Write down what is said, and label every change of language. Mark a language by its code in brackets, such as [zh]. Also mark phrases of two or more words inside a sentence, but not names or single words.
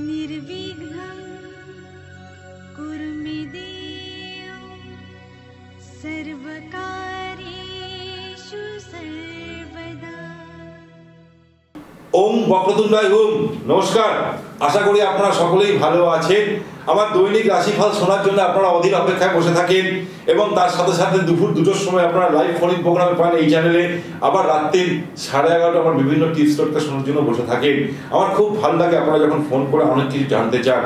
[sa] निर्विघ्नं कुरु मे देव सर्वकार्येषु सर्वदा। ओम वक्रतुंडाय ओम। [bn] নমস্কার, আশা করি আপনারা সকলেই ভালো আছেন। আমার দৈনিক রাশিফল শোনার জন্য আপনারা অধীর অপেক্ষায় বসে থাকেন এবং তার সাথে সাথে দুপুর 2টোর সময় আপনারা লাইভ ফোন প্রোগ্রামে পান এই চ্যানেলে। আবার রাত্রি 11:30 আমার বিভিন্ন টিপস টোটকা শোনার জন্য বসে থাকেন। আমার খুব ভালো লাগে আপনারা যখন ফোন করে অনেক কিছু জানতে চান।